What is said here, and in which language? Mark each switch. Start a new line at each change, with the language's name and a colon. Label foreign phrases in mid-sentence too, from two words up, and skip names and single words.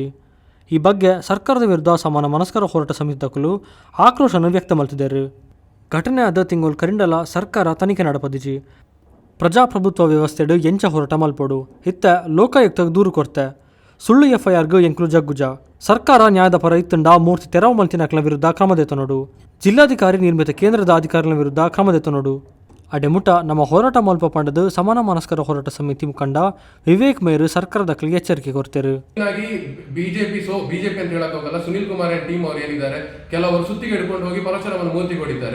Tulu: ಈ ಬಗ್ಗೆ ಸರ್ಕಾರದ ವಿರುದ್ಧ ಸಮಾನ ಮನಸ್ಕರ ಹೋರಾಟ ಸಮಿತಿದಕ್ಕಲು ಆಕ್ರೋಶನ ವ್ಯಕ್ತ ಮಲ್ತಿದ್ದೇರು. ಘಟನೆ ಆದ ತಿಂಗಳು ಕರಿಂಡಲ ಸರ್ಕಾರ ತನಿಖೆ ನಡಪದಿಜಿ. ಪ್ರಜಾಪ್ರಭುತ್ವ ವ್ಯವಸ್ಥೆಡು ಎಂಚ ಹೋರಾಟ ಮಲ್ಪೋಡು. ಇತ್ತ ಲೋಕಾಯುಕ್ತಗೆ ದೂರು ಕೊಡ್ತೆ. ಸುಳ್ಳು FIRಗೂ ಎಂಕ್ಲು ಜಗ್ಗುಜ. ಸರ್ಕಾರ ನ್ಯಾಯದ ಪರ ಇತ್ತಂಡ ಮೂರ್ತಿ ತೆರವು ಮಲ್ತಿನಕ್ಲ ವಿರುದ್ಧ ಕ್ರಮದೆತ್ತನೋಡು. ಜಿಲ್ಲಾಧಿಕಾರಿ ನಿರ್ಮಿತ ಕೇಂದ್ರದ ಅಧಿಕಾರಿಗಳ ವಿರುದ್ಧ ಕ್ರಮದೆತ್ತನೋಡು. ಅಡೆಮುಟ ನಮ್ಮ ಹೋರಾಟ ಮಲ್ಪ ಪಂಡದು ಸಮಾನ ಮನಸ್ಕರ ಹೋರಾಟ ಸಮಿತಿ ಮುಖಂಡ ವಿವೇಕ್ ಮೇರು ಸರ್ಕಾರದ ದಕ್ಕಲಿಗೆ ಎಚ್ಚರಿಕೆ ಕೊಡ್ತಾರೆ.
Kannada: ಬಿಜೆಪಿ ಅಂತ ಹೇಳಕ್ ಹೋಗಲ್ಲ. ಸುನಿಲ್ ಕುಮಾರ್ ಟೀಮ್ ಅವ್ರು ಏನಿದ್ದಾರೆ, ಕೆಲವರು ಸುತ್ತಿಗೆ ಹಿಡ್ಕೊಂಡು ಹೋಗಿ ಪರಶುರಾಮನ ಮೂರ್ತಿ ಹೊಡಿತಾರೆ.